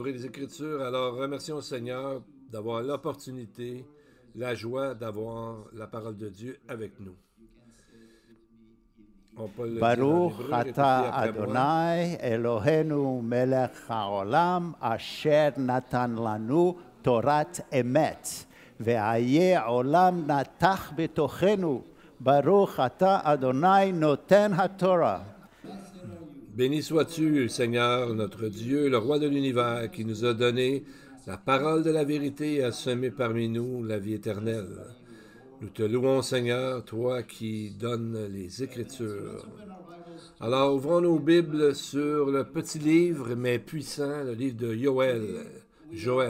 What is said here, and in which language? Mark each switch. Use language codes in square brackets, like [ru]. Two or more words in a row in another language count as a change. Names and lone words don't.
[fr] Écritures. Alors, remercions le Seigneur d'avoir l'opportunité, la joie d'avoir la parole de Dieu avec nous. On peut le dire en Baruch hébreu, répétez ata après moi. [he] אדוני אלוהינו מלך העולם אשר נתן לנו תורת אמת וחיי עולם נטע בתוכנו ברוך אתה אדוני נותן התורה. [fr] Béni sois-tu, Seigneur, notre Dieu, le roi de l'univers, qui nous a donné la parole de la vérité et a semé parmi nous la vie éternelle. Nous te louons, Seigneur, toi qui donnes les Écritures. Alors, ouvrons nos Bibles sur le petit livre, mais puissant, le livre de Joël.